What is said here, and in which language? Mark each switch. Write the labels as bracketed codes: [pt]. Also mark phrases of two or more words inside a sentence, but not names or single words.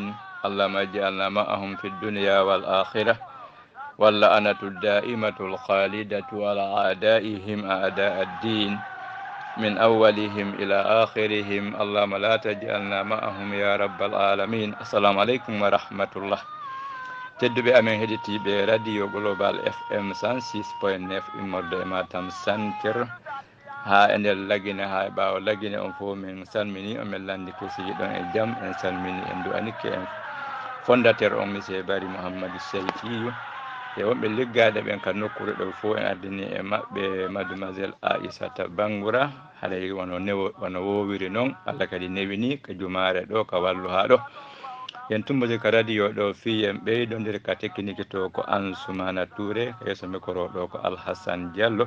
[ar] اللهم اجعلنا معهم في الدنيا والآخرة واللعنة الدائمة الخالدة على أعدائهم أعداء الدين من أولهم إلى آخرهم. اللهم لا تجعلنا معهم يا رب العالمين. السلام عليكم ورحمة الله. [ff] tedduɓe amen heɗitiɓe radio global fm 106.9 immorde e matam santir ha e nder lagine ha e ɓawo lagine on fof min salmini on min landi kusiji ɗon e jaam en salmini en du'anike en fondateur on monsieur Bari Mouhamadou Seyfiyu e wonɓe liggaɗe ɓen ka nokkure ɗo fof en ardini e maɓɓe mademoiselle Aissata Bangoura haɗa wono wowiri noon Allah kadi newini ka jumare ɗo ka wallu ha ɗo yen tumbode ka radio ɗo fiyen ɓeydodir ka technique to ko Ansoumana Touré yeeso micro ɗo ko Alhassane Diallo.